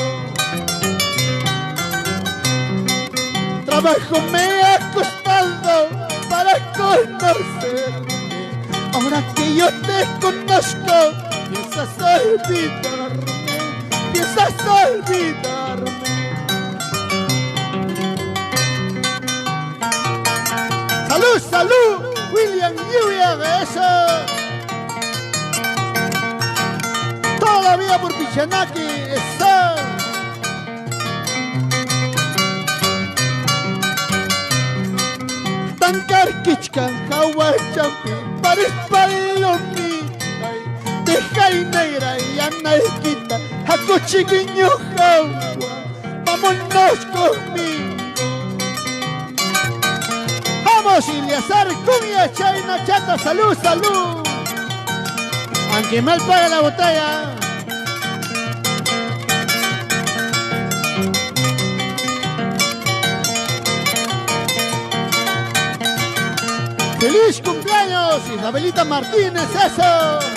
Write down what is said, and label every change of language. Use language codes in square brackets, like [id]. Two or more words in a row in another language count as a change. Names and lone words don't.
[es] Trabajo me ha costado para conocerte, ahora que yo te conozco, piensas olvidarme, piensas olvidarme. ¡Salud, salud! William Lluvia, eso. Toda la vida por Pichanaki, eso. Tankar Kichkan, Hawachampi, Paris Palomi, Tejay Negra y Anaikita, Haco Chiquiño Jaua, vámonos conmigo. Vamos, Iliazar, Cumbia, Chayna, Chata, salud, salud. Aunque mal paga la botella. ¡Feliz cumpleaños, Isabelita Martínez, eso!